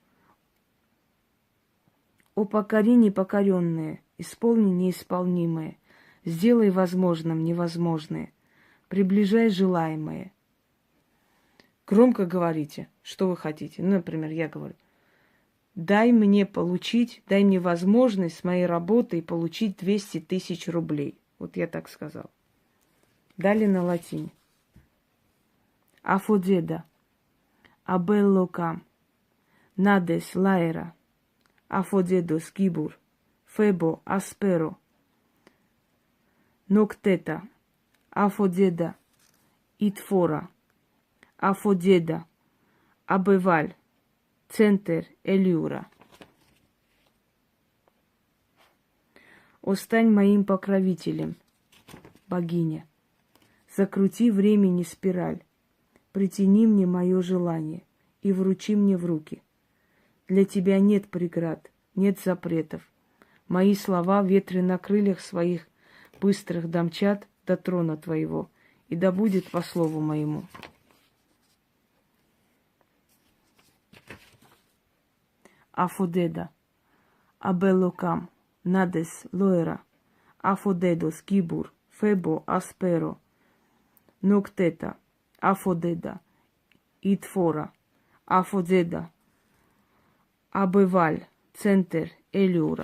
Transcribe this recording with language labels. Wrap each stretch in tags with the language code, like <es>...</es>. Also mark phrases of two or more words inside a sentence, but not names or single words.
<ru>О, покори непокоренное, исполни неисполнимое, сделай возможным невозможное, приближай желаемое. Громко говорите, что вы хотите. Ну, например, я говорю: дай мне возможность с моей работой получить 200 тысяч рублей. Вот я так сказал. Далее на латине. Афодеда, абеллокам, надес лаэра, афодедос гибур, фебо асперо, ноктета, афодеда итфора, афодеда абеваль, центр элюра. О, стань моим покровителем, богиня. Закрути времени спираль, притяни мне мое желание и вручи мне в руки. Для тебя нет преград, нет запретов. Мои слова ветры на крыльях своих быстрых домчат до трона твоего, и да будет по слову моему. Афодеда, абелокам, надес лоэра, афодедос гибур, фебо асперо, ноктета, афодеда, итфора, афодеда, абеваль, центр элюра.</ru>